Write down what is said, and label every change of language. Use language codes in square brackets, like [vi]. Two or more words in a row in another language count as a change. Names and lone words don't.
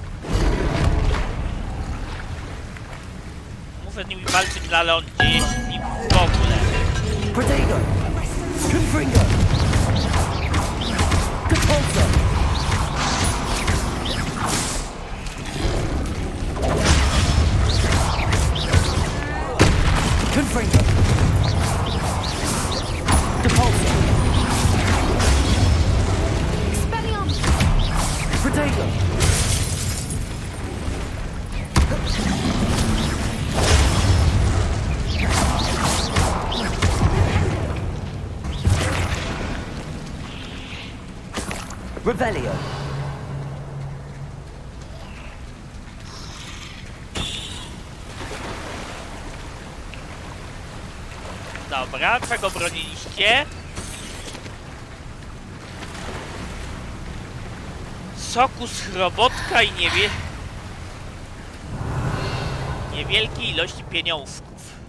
[pl] Muszę z nimi walczyć na lądzie, jeśli w ogóle. Protego. Confringo. Depulso. Confringo. Depulso. Protego. Revelio. Dobra, czego broniliście? Soku z chrobotka i niewielkiej ilości pieniążków.